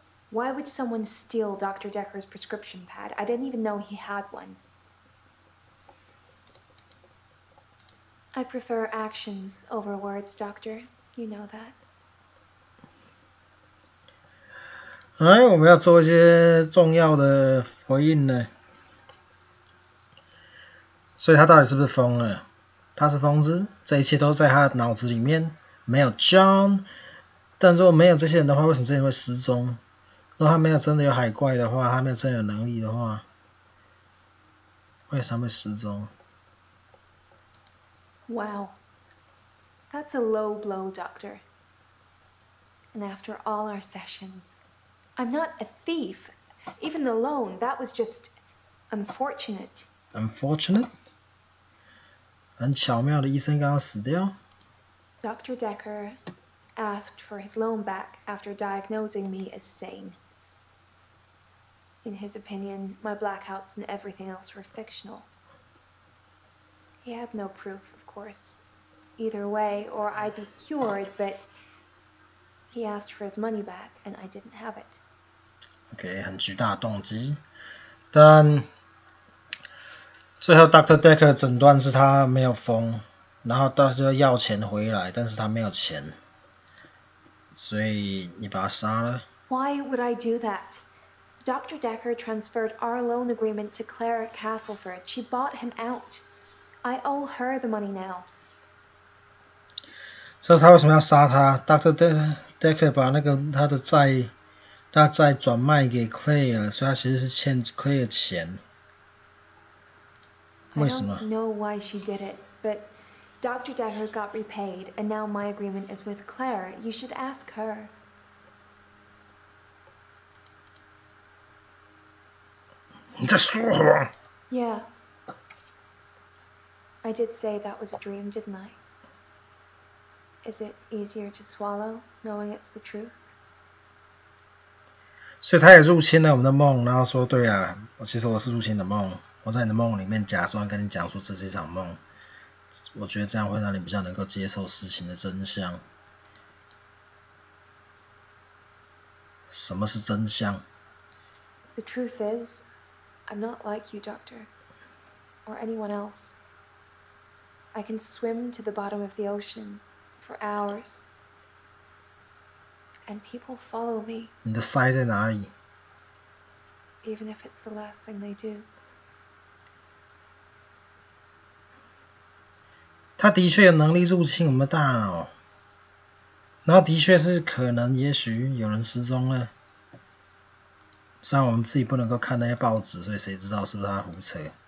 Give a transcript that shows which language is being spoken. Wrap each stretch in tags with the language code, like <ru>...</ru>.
<en>Why would someone steal Dr. Dekker's prescription pad? I didn't even know he had one. I prefer actions over words, Doctor. You know that.</en> <zh>哎，我们要做一些重要的回应呢。所以他到底是不是疯了？他是疯子，这一切都在他的脑子里面，没有 John。但如果没有这些人的话，为什么这些人会失踪？如果他没有真的有海怪的话，他没有真的有能力的话，为什么会失踪？</zh> <en>Wow. That's a low blow, Doctor. And after all our sessions, I'm not a thief. Even the loan, that was just unfortunate. Unfortunate?</en> <zh>很巧妙的医生刚刚死掉。</zh> <en>Dr. Dekker asked for his loan back after diagnosing me as sane. In his opinion, my blackouts and everything else were fictional. He had no proof, of course, either way, or I'd be cured, but he asked for his money back, and I didn't have it.</en> <zh>OK， 很巨大的动机，但最后 Dr. Dekker 诊断是他没有疯，然后他就要钱回来，但是他没有钱，所以你把他杀了。</zh> <en>Why would I do that? Dr. Dekker transferred our loan agreement to Claire at Castleford. She bought him out. I owe her the money now.</en> <zh>所以他为什么要杀他 ？Dr. Dekker 把他的债转卖给 Claire 了，所以他其实是欠 Claire 钱。为什么？</zh> <en>I don't know why she did it, but Dr. Dekker got repaid, and now my agreement is with Claire. You should ask her.</en> <zh>你在说谎。</zh> <en>Yeah. I did say that was a dream, didn't I? Is it easier to swallow, knowing it's the truth?</en> <zh>所以他也入侵了我们的梦，然后说：“对啊，其实我是入侵你的梦，我在你的梦里面假装跟你讲述这是一场梦。我觉得这样会让你比较能够接受事情的真相。什么是真相？</zh> <en>The truth is, I'm not like you, Doctor, or anyone else. I can swim to the bottom of the ocean for hours, and people follow me,</en> <zh>你的鳃在哪里？</zh> <en>even if it's the last thing they do.</en> <zh>他的确有能力入侵我们的大脑，然后的确是可能，也许有人失踪了。虽然我们自己不能够看那些报纸，所以谁知道是不是他胡扯？</zh>